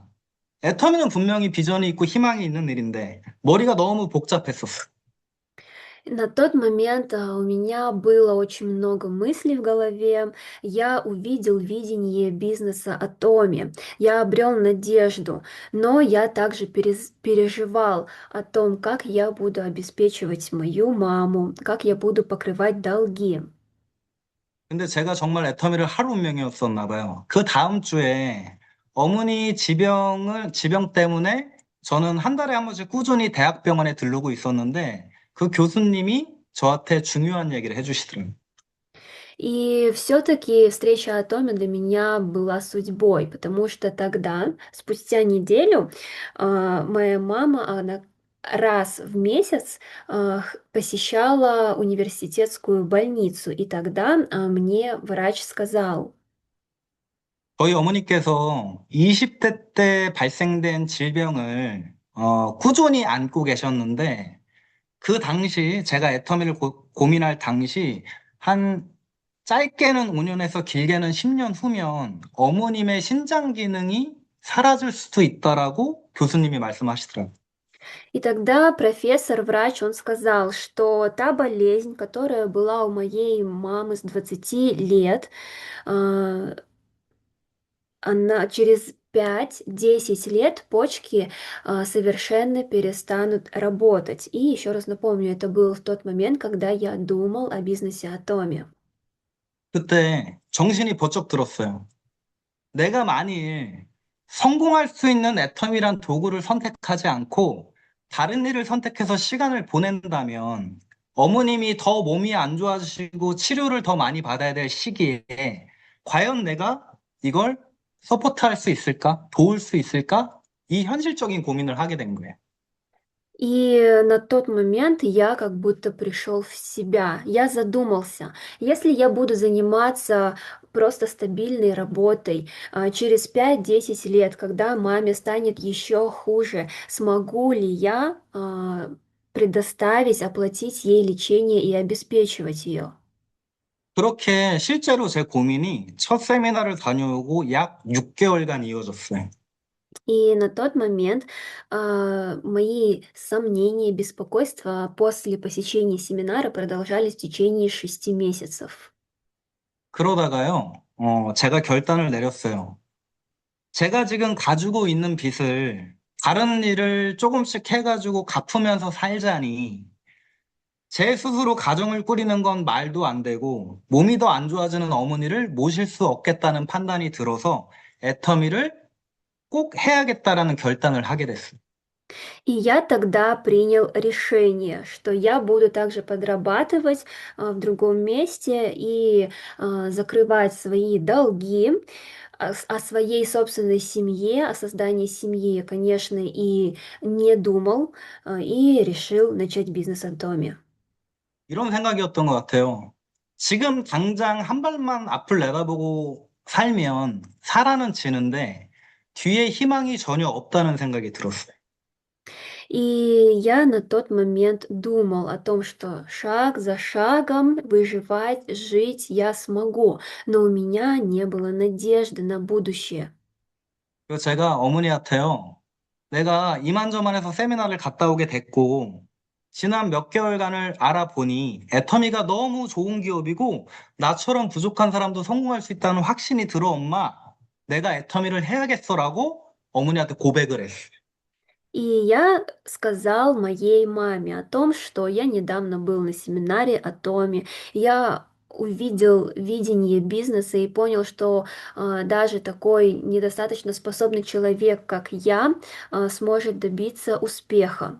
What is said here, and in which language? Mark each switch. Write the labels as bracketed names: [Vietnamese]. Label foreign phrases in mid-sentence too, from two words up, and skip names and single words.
[Korean] 애터미는 분명히 비전이 있고 희망이 있는 일인데 머리가 너무 복잡했었어. [Russian] На тот момент у меня было очень много мыслей в голове. Я увидел видение бизнеса Атоми. Я обрел надежду, но я также переживал о том, как я буду обеспечивать мою маму, как я буду покрывать долги. [Korean] 근데 제가 정말 애터미를 하루 운명이었었나 봐요. 그 다음 주에 어머니 지병 때문에 저는 한 달에 한 번씩 꾸준히 대학병원에 들르고 있었는데 그 교수님이 저한테 중요한 얘기를 해주시더라고요. [Russian] И все-таки встреча Атоми для меня была судьбой, потому что тогда, спустя неделю, моя мама, она раз в месяц посещала университетскую больницу, и тогда мне врач сказал: [Korean] 저희 어머니께서 20대 때 발생된 질병을 꾸준히 안고 계셨는데 그 당시 제가 애터미를 고민할 당시 한 짧게는 5년에서 길게는 10년 후면 어머님의 신장 기능이 사라질 수도 있다라고 교수님이 말씀하시더라고요. [Russian] И тогда профессор, врач, он сказал, что та болезнь, которая была у моей мамы с 20 лет, а, она через 5-10 лет почки совершенно перестанут работать. И еще раз напомню, это был в тот момент, когда я думал о бизнесе Атоме. [Korean] 그때 정신이 번쩍 들었어요. 내가 만일 성공할 수 있는 애텀이란 도구를 선택하지 않고 다른 일을 선택해서 시간을 보낸다면 어머님이 더 몸이 안 좋아지시고 치료를 더 많이 받아야 될 시기에 과연 내가 이걸 서포트할 수 있을까? 도울 수 있을까? 이 현실적인 고민을 하게 된 거예요. [Russian] И на тот момент я как будто пришел в себя. Я задумался, если я буду заниматься просто стабильной работой, через 5-10 лет, когда маме станет еще хуже, смогу ли я предоставить, оплатить ей лечение и обеспечивать ее? [Korean] 그렇게 실제로 제 고민이 첫 세미나를 다녀오고 약 6개월간 이어졌어요. [Russian] И на тот момент мои сомнения, беспокойства после посещения семинара продолжались в течение 6 месяцев. [Korean] 그러다가요, 제가 결단을 내렸어요. 제가 지금 가지고 있는 빚을 다른 일을 조금씩 해가지고 갚으면서 살자니 제 스스로 가정을 꾸리는 건 말도 안 되고 몸이 더 안 좋아지는 어머니를 모실 수 없겠다는 판단이 들어서 애터미를 꼭 해야겠다라는 결단을 하게 됐어요. [Russian] И я тогда принял решение, что я буду также подрабатывать в другом месте и закрывать свои долги. О своей собственной семье, о создании семьи я, конечно, и не думал, и решил начать бизнес от доме. [Korean] 이런 생각이었던 것 같아요. 지금 당장 한 발만 앞을 내다보고 살면 살아는 지는데 뒤에 희망이 전혀 없다는 생각이 들었어요. [Russian] И я на тот момент думал о том, что шаг за шагом выживать, жить я смогу, но у меня не было надежды на будущее. [Korean] 그래서 제가 어머니한테요, 내가 이만저만해서 세미나를 갔다 오게 됐고, 지난 몇 개월간을 알아보니 애터미가 너무 좋은 기업이고, 나처럼 부족한 사람도 성공할 수 있다는 확신이 들어, 엄마. 내가 애터미를 해야겠어라고 어머니한테 고백을 했어요. [Russian] И я сказал моей маме о том, что я недавно был на семинаре о Томе. Я увидел видение бизнеса и понял, что даже такой недостаточно способный человек, как я, сможет добиться успеха.